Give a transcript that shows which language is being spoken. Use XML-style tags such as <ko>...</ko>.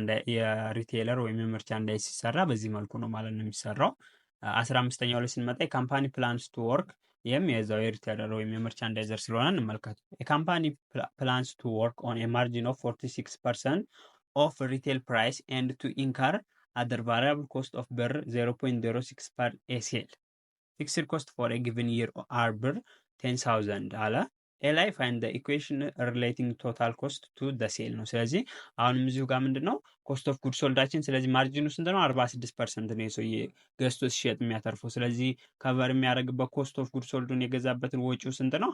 <am>የሪቴለር ወይም የመርቻንዳይዝ ሲሰራ በዚህ መልኩ ነው ማለት ነው የሚሰራው። 15ኛው ላይ ስንመጣ የካምፓኒ ፕላንስ ቱ ወርክ ይህም የዛው የሪቴለር ወይም የመርቻንዳይዘር ስለሆነ እንመልከቱ። የካምፓኒ</am> <en>ፕላንስ ቱ ወርክ ኦን ማርጂን ኦፍ</en> <am>46%</am> <en>of retail price and to incur other variable cost of ብር 0.06 per ACL. Fixed cost for a given year are</en> <am>ብር 10,000 አለ። ኤ ላይ ፋይንድ ኢኩዌሽን ሪሌቲንግ ቶታል ኮስት ቱ ደ ሴል ነው። ስለዚህ አሁንም እዚሁ ጋር ምንድን ነው ኮስት ኦፍ ጉድ ሶልዳችን። ስለዚህ ማርጂኑ ስንት ነው? 46% ነው የሰውዬ ገዝቶ ሲሸጥ የሚያተርፈው። ስለዚህ ከቨር የሚያደርግበት ኮስት ኦፍ ጉድ ሶልዱን የገዛበትን ወጪው ስንት ነው?</am>